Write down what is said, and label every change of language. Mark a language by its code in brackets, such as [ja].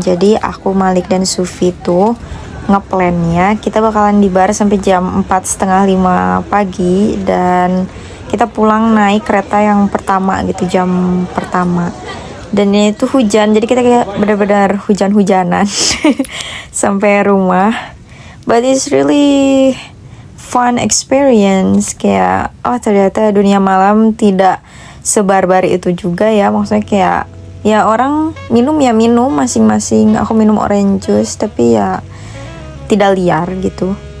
[id] Jadi aku, Malik, dan Sufi tuh ngeplannya kita bakalan di bar sampai jam 4:30 pagi. Dan kita pulang naik kereta yang pertama gitu, jam pertama. Dan ini tuh hujan, jadi kita kayak benar-benar hujan-hujanan sampai rumah. [en] But it's really fun experience. [id] Kayak oh ternyata dunia malam tidak sebar-bar itu juga ya. Maksudnya kayak ya orang minum ya minum masing-masing. Aku minum orange juice tapi ya tidak liar gitu.